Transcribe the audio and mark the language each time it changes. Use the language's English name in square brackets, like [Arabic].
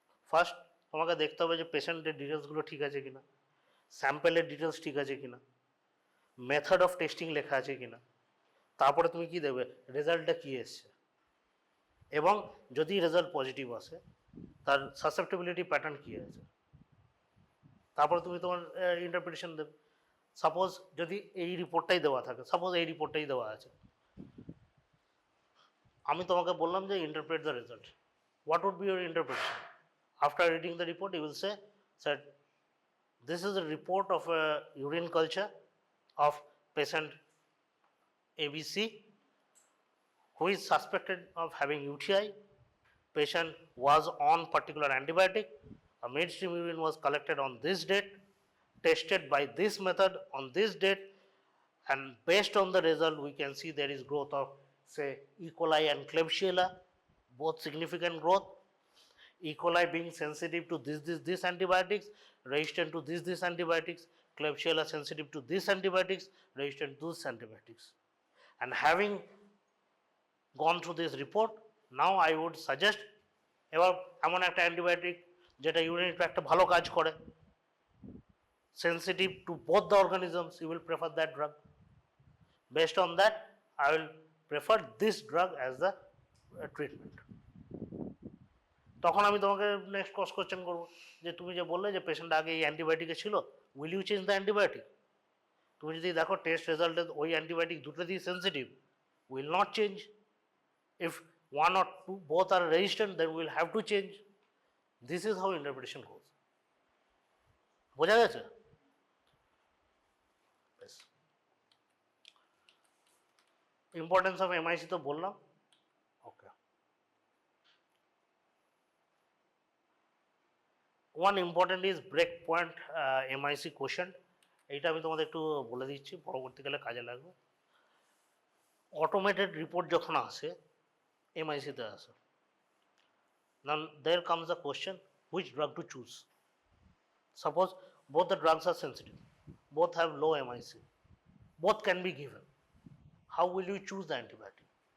[Bangla] First তোমাকে দেখতে হবে যে পেশেন্টের ডিটেলসগুলো ঠিক আছে কিনা, স্যাম্পেলের ডিটেলস ঠিক আছে কিনা, মেথড অফ টেস্টিং লেখা আছে কিনা, তারপরে তুমি কি দেবে, রেজাল্টটা কী এসছে, এবং যদি রেজাল্ট পজিটিভ আসে তার সাসেপ্টেবিলিটি প্যাটার্ন কী আছে, তারপরে তুমি তোমার ইন্টারপ্রিটেশন দেবে। সাপোজ যদি এই রিপোর্টটাই দেওয়া থাকে, সাপোজ এই রিপোর্টটাই দেওয়া আছে, আমি তোমাকে বললাম যে [English] Interpret the result, what would be your interpretation? After reading the report you will say sir this is a report of a urine culture of patient ABC who is suspected of having UTI. Patient was on particular antibiotic, a mainstream urine was collected on this date, tested by this method on this date, and based on the result we can see there is growth of say E. coli and Klebsiella, both significant growth. E. coli being sensitive to this antibiotics, resistant to this antibiotics, Klebsiella sensitive to this antibiotics, resistant to this antibiotics. And having gone through this report, now I would suggest [Bangla] এবার এমন একটা antibiotic যেটা urinary ট্র্যাক্টে ভালো কাজ করে, [English] sensitive to both the organisms, you will prefer that drug. Based on that, I will prefer this drug as the treatment. [Bangla] তখন আমি তোমাকে নেক্সট ক্রস কোয়েশ্চেন করবো যে তুমি যে বললে যে পেশেন্ট আগে এই অ্যান্টিবায়োটিকে ছিল, [English] Will you change the antibiotic? [Bangla] তুমি যদি দেখো টেস্ট রেজাল্টে ওই অ্যান্টিবায়োটিক দুটোতেই sensitive, [English] Will not change. If one or two both are resistant then will have to change. This is how interpretation goes. [Bangla] বোঝা গেছে? [English] importance of MIC [Bangla] তো বললাম। [English] Okay, one important is break point MIC question. [Bangla] এইটা আমি তোমাদের একটু বলে দিচ্ছি, পরবর্তীকালে কাজে লাগবে। অটোমেটেড রিপোর্ট যখন আসে এমআইসিতে আসে, [English] now there comes the question which drug to choose. Suppose both the drugs are sensitive, both have low MIC, both can be given, how will you choose the antibiotic?